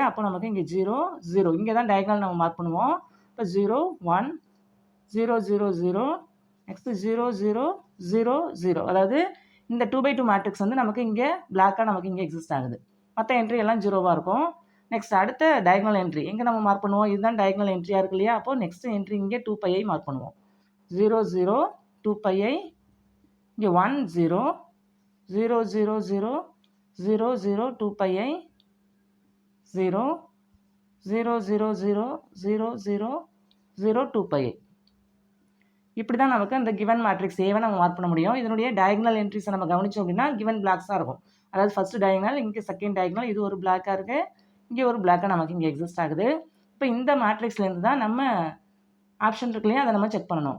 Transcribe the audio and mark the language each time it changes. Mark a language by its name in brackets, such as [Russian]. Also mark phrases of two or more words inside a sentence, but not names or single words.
[Tamil] அப்போ நமக்கு இங்கே 0, 0 இங்கே தான் டயக்னல் நம்ம மார்க் பண்ணுவோம். இப்போ 0, 1, 0, 0, 0 நெக்ஸ்ட்டு 0, 0, 0, 0 அதாவது இந்த 2x2 மேட்ரிக்ஸ் வந்து நமக்கு இங்கே பிளாக்காக நமக்கு இங்கே எக்ஸிஸ்ட் ஆகுது. மற்ற என்ட்ரி எல்லாம் 0வாக இருக்கும். நெக்ஸ்ட் அடுத்த [English] diagonal entry [Tamil] எங்கே நம்ம மார்க் பண்ணுவோம், இதுதான் டயக்னல் என்ட்ரியாக இருக்கு இல்லையா. அப்போது [English] next entry [Tamil] இங்கே 2 pi I மார்க் பண்ணுவோம். 0, 0, 2 pi I இங்கே 1, 0, 0, 0, 0, 0, 0, 2 pi I 0, 0, 0, 0, 0, 0, 0, 2 pi I. இப்படி தான் நமக்கு அந்த [English] given matrix [Tamil] ஏவை நம்ம மார்க் பண்ண முடியும். இதனுடைய டயக்னல் என்ட்ரிஸை நம்ம கவனிச்சோம் அப்படின்னா கிவன் பிளாக்ஸாக இருக்கும். அதாவது [English] first diagonal, [Tamil] இங்கே [English] second diagonal, [Tamil] இது ஒரு பிளாக்காக இருக்குது, இங்கே ஒரு பிளாக்காக நமக்கு இங்கே எக்ஸிஸ்ட் ஆகுது. இப்போ இந்த மேட்ரிக்ஸ்லேருந்து தான் நம்ம ஆப்ஷன் இருக்கு இல்லையா, அதை நம்ம செக் பண்ணணும்.